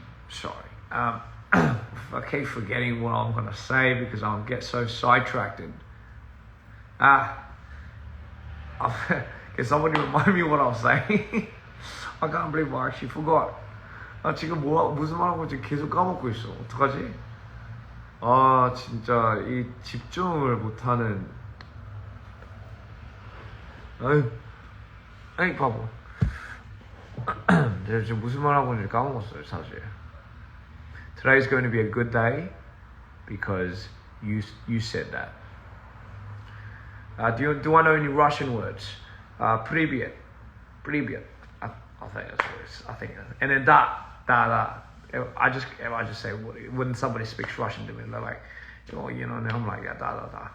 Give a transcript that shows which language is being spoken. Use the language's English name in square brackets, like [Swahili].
[English] Sorry. I keep forgetting what I'm going to say because I'll get so sidetracked. Can somebody remind me what I was saying? I can't believe I actually forgot. [Korean] 지금 무슨 말하고 지금 계속 까먹고 있어. 어떡하지? 진짜 이 집중을 못하는. 아이 바보. 내가 지금 무슨 말하고 있는지 까먹었어요, 사실. [English] Today's going to be a good day because you said that. Do I know any Russian words? [Russian] Привет. [English] I think that's what it is. I think, and then da. I just say, when somebody speaks Russian to me, they're like, oh, you know, and I'm like, yeah, da.